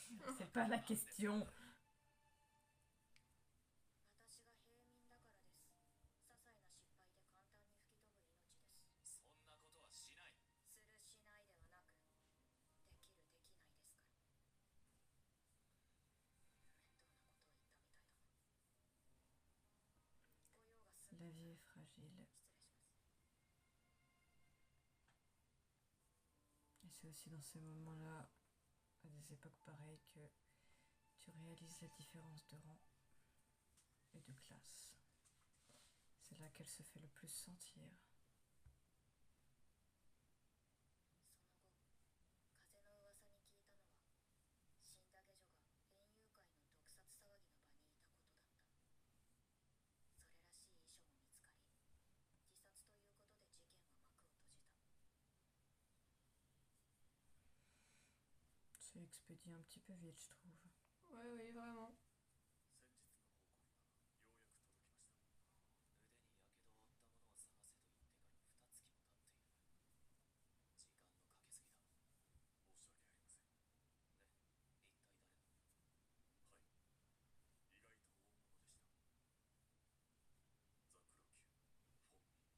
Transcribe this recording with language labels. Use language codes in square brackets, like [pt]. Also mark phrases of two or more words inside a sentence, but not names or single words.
[fr] C'est pas la question. [ja] 私が平民だからです。些細な失敗で簡単に吹き飛ぶ命です。そんなことはしない。するしないではなく、できるできないですから。面倒なことを言ったみたいだな。ご用が済ん [fr] La [ja] だ [fr] vie est fragile. [ja] 失礼します。 [fr] Et c'est aussi dans ces moments-là, à des époques pareilles, que tu réalises la différence de rang et de classe. C'est là qu'elle se fait le plus sentir. [ja] その後、風の噂に聞いたのは、死んだ下女が園遊会の毒殺騒ぎの場にいたことだった。それらしい遺書も見つかり、自殺ということで事件は幕を閉じた。 [fr] C'est expédié un petit peu vite, je trouve. Ouais, oui, vraiment. [ja] 先日の報告がようやく届きました。腕にやけどを負った者を探せという手紙2月も経っている。時間のかけすぎだ。申し訳ありません。で、一体誰なの？はい。意外と大物でした。ザクロ級、フォンミ。